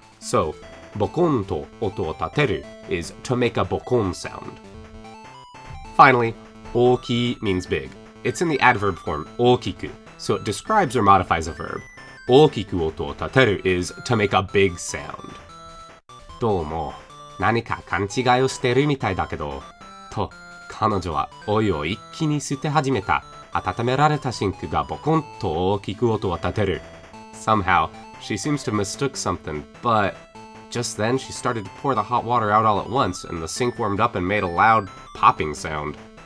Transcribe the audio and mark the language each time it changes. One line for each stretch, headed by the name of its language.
English: So,
Japanese: bokon to oto tateru
English: is to make a bokon sound. Finally, oki means big. It's in the adverb form okiku, so it describes or modifies a verb.
Japanese: Okiku oto tateru
English: is to make a big sound.
Japanese: Domo. 何か勘違いをしてるみたいだけど。と、彼女はお湯を一気に捨て始めた。温められたシンクがボコンと大きく音を立てる。
English: Somehow, she seems to have mistook something, but just then she started to pour the hot water out all at once, and the sink warmed up and made a loud popping sound.